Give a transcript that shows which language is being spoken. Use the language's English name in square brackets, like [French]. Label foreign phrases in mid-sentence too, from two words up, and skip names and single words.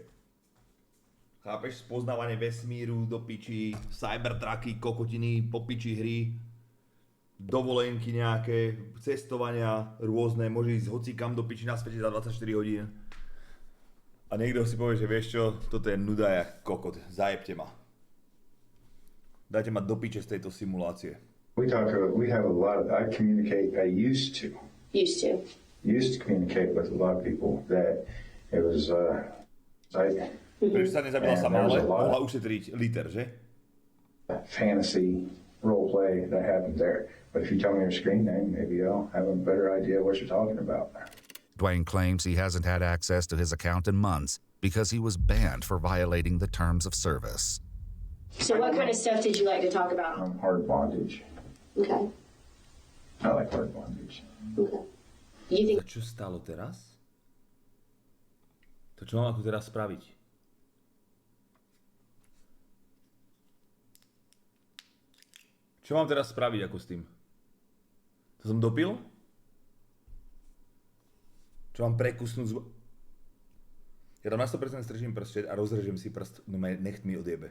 [Slovak] Chápeš, spoznávanie vesmíru do piči, cybertrucky, kokotiny, po piči hry, dovolenky nejaké, cestovania rôzne, môže ísť hocikam do piči na svete za 24 hodín. A niekto si povie, že vieš čo, toto je nuda jak kokot, zajebte ma. Dajte ma do piče z tejto simulácie. [English] We have a lot of, I used to communicate with a lot of people that it was, [Slovak] Prečo sa nezabila sama, ale mohla ušetriť liter, že? [English] Fantasy roleplay that happened there. But if you tell me your screen name, maybe I'll have a better idea what you're talking about. Dwayne claims he hasn't had access to his account in months because he was banned for violating the terms of service. So what kind of stuff did you like to talk about? Hard bondage. Okay. I like hard bondage. Okay. You think... [Slovak] Čo stalo teraz? To čo mám ako teraz spraviť? Čo mám teraz spraviť ako s tým? To som dopil? Čo mám prekusnúť Ja tam na 100% strčím prst a rozrežem si prst, no nech mi odjebe.